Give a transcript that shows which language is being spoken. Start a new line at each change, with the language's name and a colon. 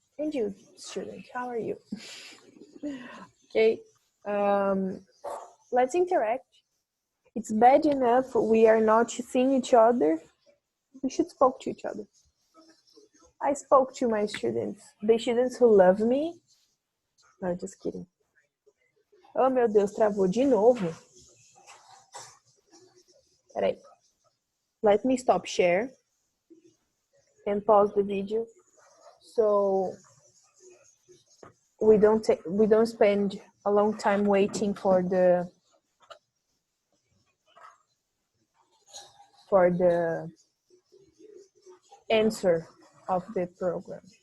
English: And you, student, how are you? Okay, let's interact. It's bad enough we are not seeing each other. We should speak to each other. I spoke to my students, the students who love me. No, just kidding.
Portuguese: Oh, meu Deus, travou de novo. Peraí.
English: Let me stop share and pause the video so we don't spend a long time waiting for the answer of the program.